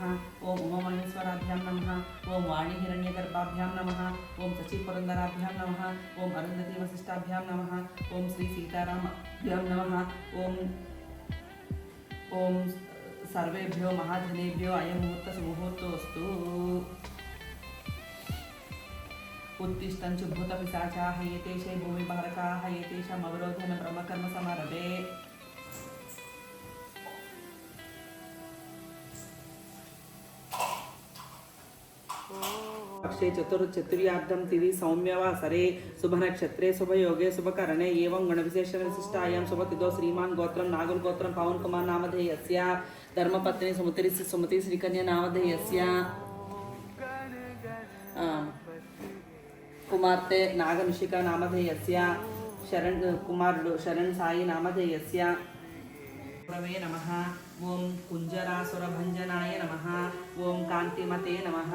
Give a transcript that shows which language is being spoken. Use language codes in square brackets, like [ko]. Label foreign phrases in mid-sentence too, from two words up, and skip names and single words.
[sa] ఓం ఉమామహేశ్వరాభ్యాం నమః. ఓం వాణి హిరణ్యగర్భాభ్యాం నమః. ఓం శశిపురందరాభ్యాం నమః. ఓం అరుంధతి వశిష్టాభ్యాం నమః. ఓం శ్రీ సీతారామాభ్యాం నమః. ఓం ఓం సర్వేభ్యో మహాజనేభ్యో అయం ముహూర్త సుముహూర్తోస్తు. उत्तिष्ठन्तु भूतपिशाचाः एतेषे भूमिभारकाः एतेषाम् अवरोधन ब्रह्मकर्म समारभे. अक्षे चतुर्याब्दं तिथि सौम्यवासरे शुभनक्षत्रे शुभयोगे शुभकरणे एवं गणविशेषविशिष्टायां शुभतिथौ श्रीमान् गोत्रं नागुल गोत्रं पवन कुमार नामधेयस्य धर्मपत्नी सुमति श्रीकन्या नामधेयस्य కుమార్తె నాగనిషిక నామధేయస్య కుమారుడు శరణ్ సాయి నామధేయస్య గురవే నమః. ఓం కుంజరాసురభంజనాయ నమః. ఓం కాంతిమతే నమః.